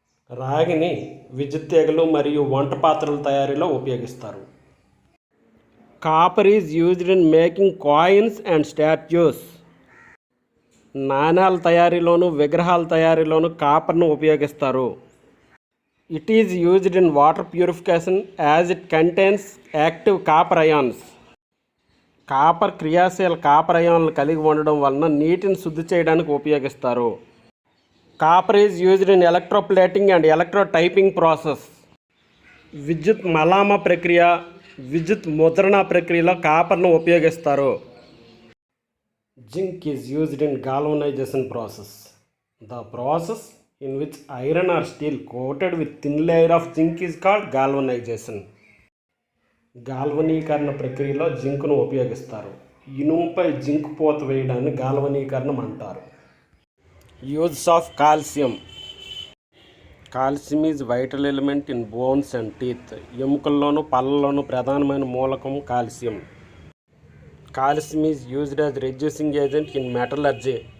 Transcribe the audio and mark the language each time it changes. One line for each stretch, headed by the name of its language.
Telugu: రాగిని విద్యుత్ తీగలు మరియు వంట పాత్రల తయారీలో ఉపయోగిస్తారు.
English: Copper is used in making coins and statues.
Telugu: నాణాల తయారీలోను విగ్రహాల తయారీలోను కాపర్ను ఉపయోగిస్తారు.
English: It is used in water purification as it contains active copper ions.
Telugu: Copper క్రియాశీల కాపర్ అయాన్లు కలిగి ఉండడం వలన నీటిని శుద్ధి చేయడానికి ఉపయోగిస్తారు.
English: Copper is used in electroplating and electrotyping process.
Telugu: విద్యుత్ మలామ ప్రక్రియ, విద్యుత్ ముద్రణ ప్రక్రియలో కాపర్ను ఉపయోగిస్తారు.
English: Zinc is used in galvanization process. The process in which iron or steel coated with thin layer of zinc is called galvanization.
Telugu: గాల్వనీకరణ ప్రక్రియలో జింక్ను ఉపయోగిస్తారు. ఇనుముపై జింక్ పూత వేయడాన్ని గాల్వనీకరణం అంటారు.
English: Use of calcium. Calcium is vital element in bones and teeth.
Telugu: ఎముకల్లోనూ పళ్ళలోనూ ప్రధానమైన మూలకం calcium.
English: Calcium is used as reducing agent in metallurgy.